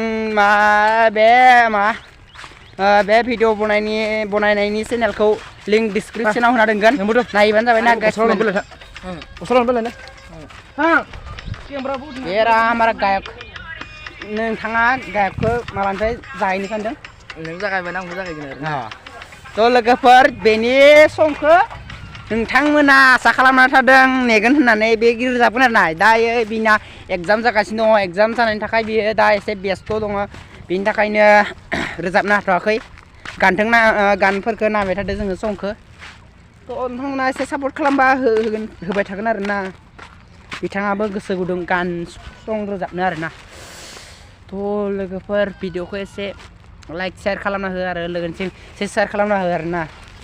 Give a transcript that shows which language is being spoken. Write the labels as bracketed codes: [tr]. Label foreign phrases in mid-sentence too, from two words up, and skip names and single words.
[brx] बे भिडिअ बनायनायनि चेनेलखौ [en] link descriptionao [brx] होना दोनगोन नायबानो जाबाय ना गाइस ये [hi] रहा हमारा गायक [brx] नोंथाङा गायकखौ मालानिफ्राय जाहैनो सानदों नों जागायबाय आंबो जागायगोन आरो तो लोगोफोर बेनि समखौ नोंथांमोना आसा खालामना थादों नेगोन होननानै बे रोजाबगोन आरो ना दायो बिना एग्जाम जागासिनो दङ एग्जाम जानायनि थाखाय बियो दा एसे बेस्थ' दङ बिनि थाखायनो रोजाबनो हाथ'वाखै गानफोरखौ नायबाय थादों जोङो समखौ तो नोंथांमोना एसे सापर्ट खालामबा होबाय थागोन आरो ना बिथाङाबो गोसो गुदुं गान सं रोजाबनो आरो ना तो लोगोफोर भिडिअखौ एसे [en] like share [brx] खालामना हो आरो लोगोसे शेयर खालामना हो आरो ना